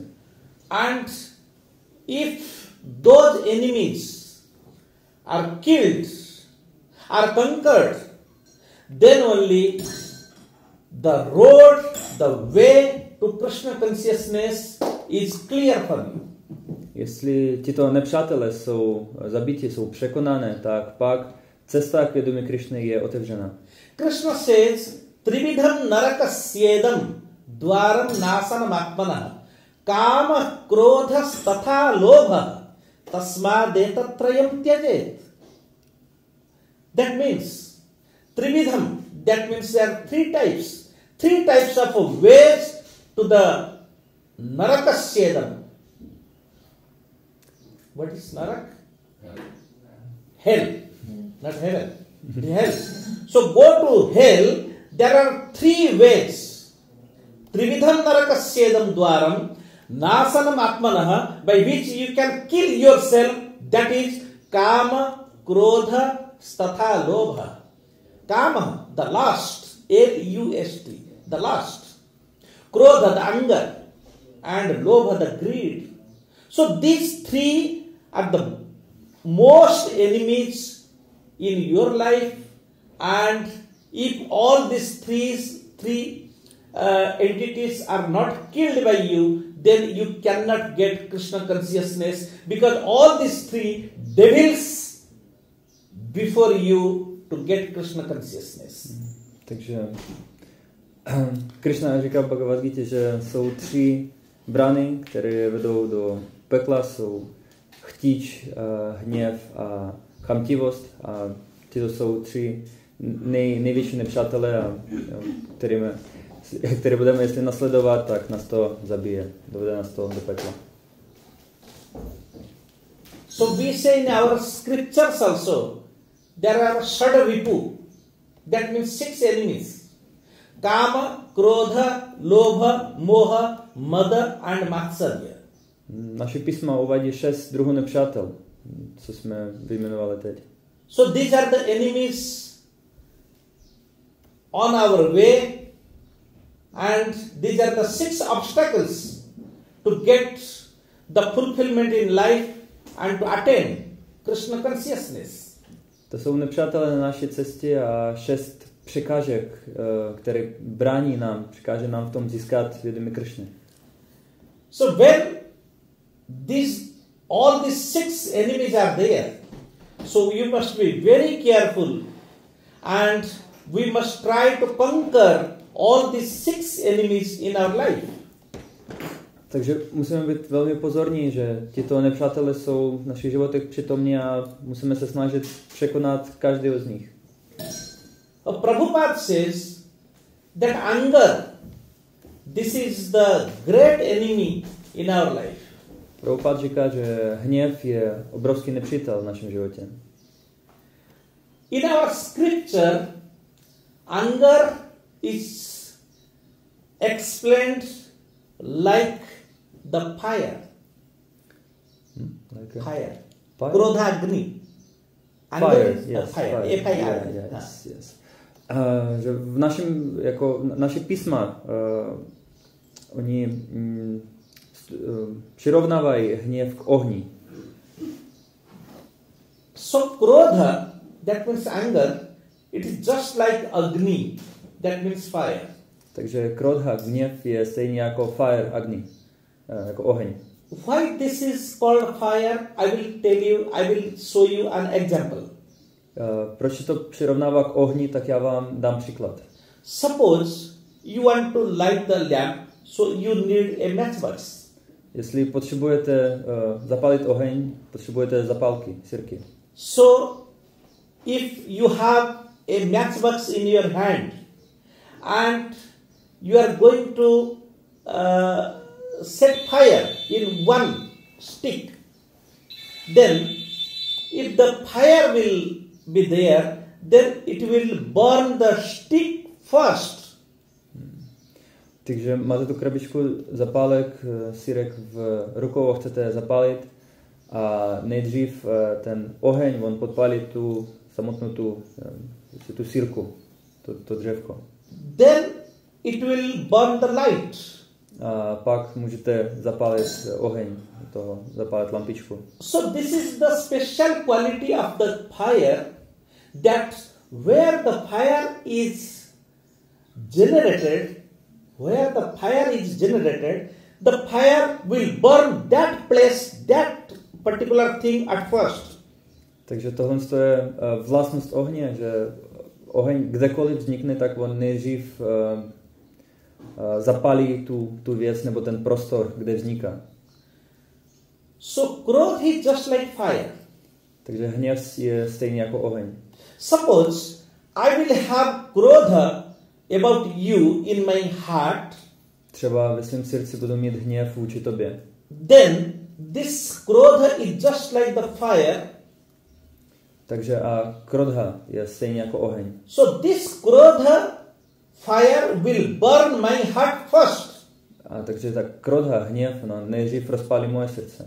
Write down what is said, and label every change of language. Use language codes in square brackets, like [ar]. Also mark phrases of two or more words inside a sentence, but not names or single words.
[en] And if those enemies are killed, are conquered, then only the road, the way to Krishna consciousness is clear for you. [cs] Jestli tito nepřátelé jsou zabiti, jsou překonané, tak pak cesta k vědomí Krišny je otevřena. [en] Krishna says, [sa] Trividham narakasyedam dvaram nasanam atmana kama krodhas tatha lobha tasmadetattrayam tyajet. [en] That means, Trividham, that means there are three types of ways to the Narakasyedam. What is narak? Hell. Not heaven. Hell. So go to hell. There are 3 ways. [sa] Trividham narakasyedam dwaram. Nasanam atmanaha, [en] by which you can kill yourself. That is [sa] kama, krodha, statha, lobha. [en] Kama, the last. L-U-S-T, the last. Krodha, the anger. And lobha, the greed. So these 3 are the most enemies in your life. And if all these three entities are not killed by you, then you cannot get Krishna consciousness, because all these 3 devils before you to get Krishna consciousness. [cs] Takže Krišna říká v Bhagavad Gita, že jsou 3 brány, které vedou do pekla, jsou chtíč, hněv a chamtivost, a tyto jsou 3 největší nepřátelé, které budeme, jestli nasledovat, tak nás to zabije, dovede nás to do pekla. [en] So we say in our scriptures also, there are [sa] Shada Vipu, [en] that means 6 enemies. [sa] Kama, Krodha, Lobha, Moha, Mada and Matsarya. [cs] Naše písma uvádí 6 druhů nepřátel, co jsme vyjmenovali teď. [en] So these are the enemies on our way, and these are the 6 obstacles to get the fulfillment in life and to attain Krishna consciousness. [cs] To jsou nepřátelé na naší cestě a 6 překážek, které brání nám, překáže nám v tom získat vědomí Krishny. [en] So when all these 6 enemies are there, so you must be very careful, and we must try to conquer all these 6 enemies in our life. [cs] Takže musíme být velmi pozorní, že tyto nepřátelé jsou v našich životech přítomní a musíme se snažit překonat každého z nich. [en] Prabhupada says that anger, this is the great enemy in our life. [cs] Prabhupada říká, že hněv je obrovský nepřítel v našem životě. [en] In our scripture, anger is explained like the fire. Like Fire. fire? [sa] Krodha Agni. [en] Anger Fire, is yes, fire. Fire. Yes. [cs] Že v naši písma, oni přirovnávají hněv k ohni. [en] So Krodha, that means anger, it is just like Agni, that means fire. [cs] Takže krodha, hněv je stejně jako fire, agni, jako oheň. [en] Why this is called fire? I will show you an example. [cs] Proč se to přirovnává k ohni, tak já vám dám příklad. [en] Suppose you want to light the lamp, so you need a matchbox. [cs] Jestli potřebujete zapálit oheň, potřebujete zapálky, sirky. [en] So if you have a matchbox in your hand and you are going to set fire in one stick, then if the fire will be there, then it will burn the stick first. [cs] Takže máte tu krabičku zapálek, sirek v rukou a chcete zapálit a nejdřív ten oheň, on podpálí tu samotnou tu sirku, to dřevko. [en] Then it will burn the light. [cs] A pak můžete zapálit oheň, zapálit lampičku. [en] So this is the special quality of the fire, that where the fire is generated, the fire will burn that place, that particular thing at first. [cs] Takže tohle je vlastnost ohně, že oheň kdekoliv vznikne, tak on nejdřív zapálí tu věc nebo ten prostor, kde vzniká. [en] So Krodha is just like fire. [cs] Takže hněv je stejný jako oheň. [en] Suppose I will have Krodha about you in my heart. [cs] třeba ve svém srdci budu mít hněv vůči tobě. [en] Then this krodha is just like the fire. [cs] Takže a krodha je stejně jako oheň. [en] So this krodha fire will burn my heart first. [cs] A takže ta krodha, hněv, no, nejdřív rozpálí moje srdce.